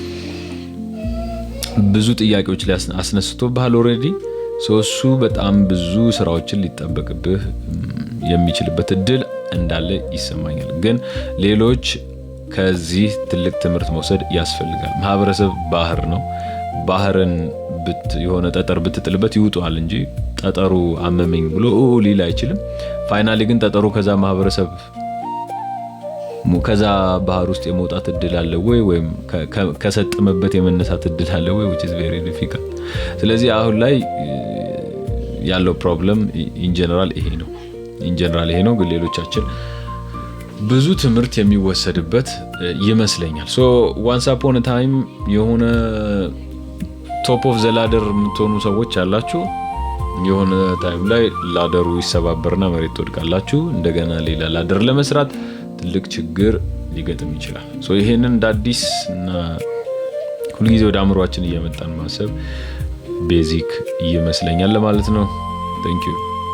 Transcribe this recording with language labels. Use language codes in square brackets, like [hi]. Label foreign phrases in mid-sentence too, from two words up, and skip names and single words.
[am] ብዙ ጥያቄዎች ላይ አስነስቶብሃል ኦልሬዲ። እሱ በጣም ብዙ ስራዎችን ሊጠበቅብህ የሚችልበት እድል እንዳለ ይሰማኛል። ግን ሌሎች ከዚህ ትልቅ ትምህርት መውሰድ ያስፈልጋል። ማህበረሰብ ባህር ነው። ባህርን የሆነ ጠጠር ብትጥልበት ይውጣል እንጂ ጠጠሩ አመመኝ ብሎ ሊል አይችልም። ፋይናሊ ግን ጠጠሩ ከዛ ማህበረሰብ ከዛ ባህር ውስጥ የመውጣት እድል አለ ወይም ከሰጠመበት የመነሳት እድል አለ ወይ [en] which is very difficult። [am] ስለዚህ አሁን ላይ ያለው [en] problem in general [am] ይሄ ነው። ግን ሌሎቻችን ብዙ ትምህርት የሚወሰድበት ይመስለኛል። [en] once upon a time [am] የሆነ [en] top of the ladder [am] የምትሆኑ ሰዎች አላችሁ። የሆነ ታይም ላይ ላደሩ ይሰባበርና መሬት ትወድቃላችሁ። እንደገና ሌላ ላደር ለመስራት ትልቅ ችግር ሊገጥም ይችላል። ይሄንን እንደ አዲስ እና ሁልጊዜ ወደ አእምሯችን እየመጣን ማሰብ ቤዚክ ይመስለኛል ለማለት ነው። [en] thank you